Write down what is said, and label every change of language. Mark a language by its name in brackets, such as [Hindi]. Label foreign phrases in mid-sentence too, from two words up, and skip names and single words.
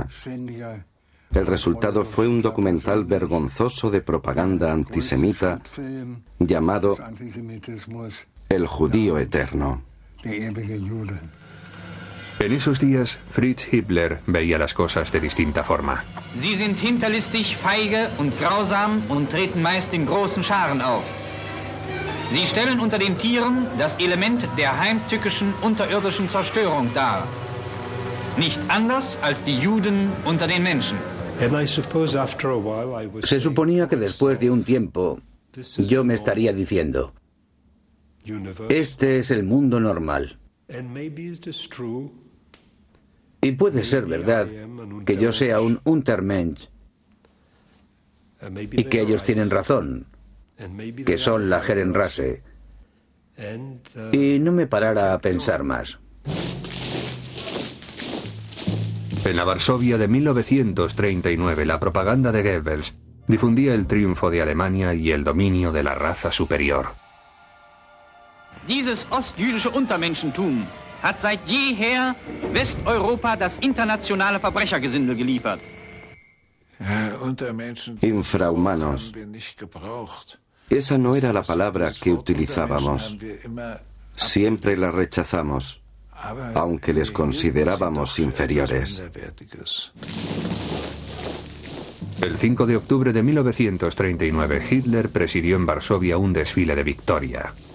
[Spanish] El resultado fue un documental vergonzoso de propaganda antisemita llamado El Judío Eterno. En esos días, Fritz Himmler veía las cosas de distinta forma. [German] Sie sind hinterlistig, feige und grausam und treten meist in großen Scharen auf. Sie stellen unter den Tieren das Element der heimtückischen unterirdischen Zerstörung dar. Nicht anders als die Juden unter den Menschen. [Spanish] Se suponía que después de un tiempo yo me estaría diciendo, este es el mundo normal. Y puede ser verdad que yo sea un Untermensch y que ellos tienen razón, que son la Herrenrasse, y no me parara a pensar más. En la Varsovia de 1939, la propaganda de Goebbels difundía el triunfo de Alemania y el dominio de la raza superior. [German] Dieses ostjüdische Untermenschentum hat seit jeher Westeuropa das internationale Verbrechergesindel geliefert. [Spanish] Infrahumanos. Esa no era la palabra que utilizábamos. Siempre la rechazamos, aunque les considerábamos inferiores. El 5 de octubre de 1939, Hitler presidió en Varsovia un desfile de victoria.